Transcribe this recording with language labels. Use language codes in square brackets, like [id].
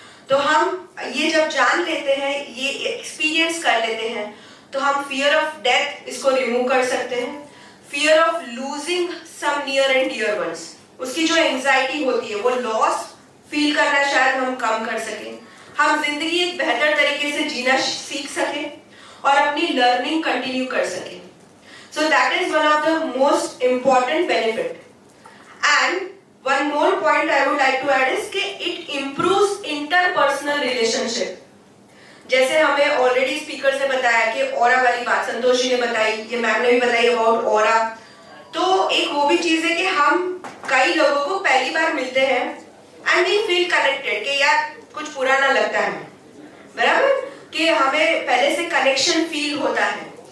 [hi] तो हम ये जब जान लेते हैं, ये एक्सपीरियंस कर लेते हैं, तो हम [en] fear of death इसको remove कर सकते हैं, fear of losing some near and dear ones, [hi] उसकी जो एंजाइटी होती है वो लॉस फील करना शायद हम कम कर सकें, हम जिंदगी एक बेहतर तरीके से जीना सीख सकें और अपनी लर्निंग कंटिन्यू कर सकें। [en] So that is one of the most important benefit. And one more point I would like to add is कि it improves interpersonal relationship. [hi] जैसे हमें ऑलरेडी स्पीकर ने बताया कि ऑरा वाली बात संतोष जी ने बताई, ये मैम ने भी बताई अबाउट ऑरा, तो एक वो भी चीज है कि हम कई लोगों को पहली बार मिलते हैं [en] and we feel connected [hi] कि यार कुछ पुराना लगता है, बराबर, कि हमें पहले से कनेक्शन फील होता है।